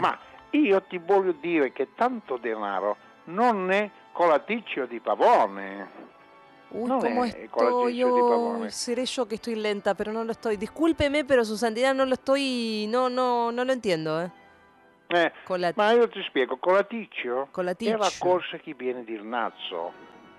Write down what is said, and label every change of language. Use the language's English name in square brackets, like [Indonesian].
[Italian] Ma io ti voglio dire che tanto denaro non è colaticcio di pavone. [Spanish] ¿Cómo estoy? Yo seré yo que estoy lenta, pero no lo estoy. Discúlpeme, pero su santidad no lo estoy. No lo entiendo. [Italian] Ma io ti spiego. Colaticcio è la corsa che viene dal naso.